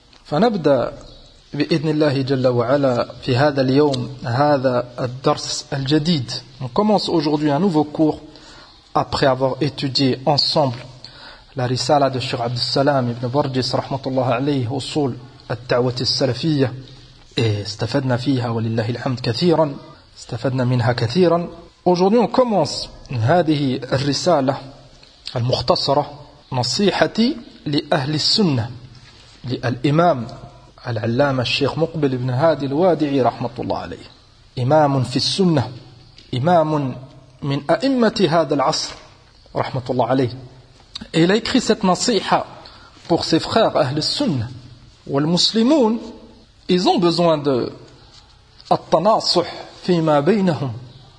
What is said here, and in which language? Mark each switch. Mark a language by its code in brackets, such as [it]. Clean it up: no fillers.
[ar] Fanabda بإذن الله جل وعلا في هذا اليوم هذا الدرس الجديد. [fr] On commence aujourd'hui un nouveau cours après avoir étudié ensemble la risala de Cheikh Abd Salam ibn Burgess [ar] رحمة الله عليه وصول الدعوة السلفية. استفدنا فيها ولله الحمد كثيرا استفدنا منها كثيرا. [fr] Aujourd'hui on commence [ar] هذه الرسالة المختصرة نصيحتي لأهل السنة للإمام العلامة الشيخ مقبل بن هادي الوادعي رحمة الله عليه إمام في السنة إمام من أئمة هذا العصر رحمة الله عليه إلى يكري cette نصيحة [fr] pour ses frères [ar] أهل السنة والمسلمون [fr] ils ont besoin de [ar] التناصح فيما بينهم.